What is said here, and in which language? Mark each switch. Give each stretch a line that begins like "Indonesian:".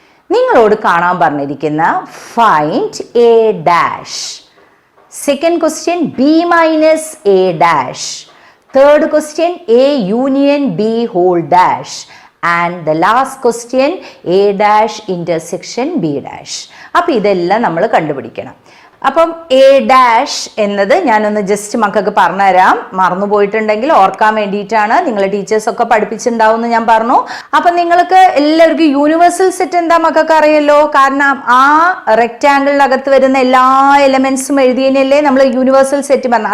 Malayalam: നിങ്ങളോട് കാണാൻ പറഞ്ഞിരിക്കുന്ന
English: find a dash. Second question b minus a dash. Third question a union b whole dash. And the last question a dash intersection b dash.
Malayalam: അപ്പോൾ ഇതെല്ലാം നമ്മൾ കണ്ടുപിടിക്കണം. അപ്പം A dash എന്നത് ഞാനൊന്ന് ജസ്റ്റ് മക്കൾക്ക് പറഞ്ഞുതരാം, മറന്നുപോയിട്ടുണ്ടെങ്കിൽ ഓർക്കാൻ വേണ്ടിയിട്ടാണ്. നിങ്ങളെ ടീച്ചേഴ്സൊക്കെ പഠിപ്പിച്ചിട്ടുണ്ടാവും എന്ന് ഞാൻ പറഞ്ഞു. അപ്പം നിങ്ങൾക്ക് എല്ലാവർക്കും യൂണിവേഴ്സൽ സെറ്റ് എന്താ മക്കൾക്ക് അറിയല്ലോ, കാരണം ആ റെക്റ്റാങ്കിളിനകത്ത് വരുന്ന എല്ലാ എലമെന്റ്സും എഴുതിയതിനല്ലേ നമ്മൾ യൂണിവേഴ്സൽ സെറ്റ് പറഞ്ഞു.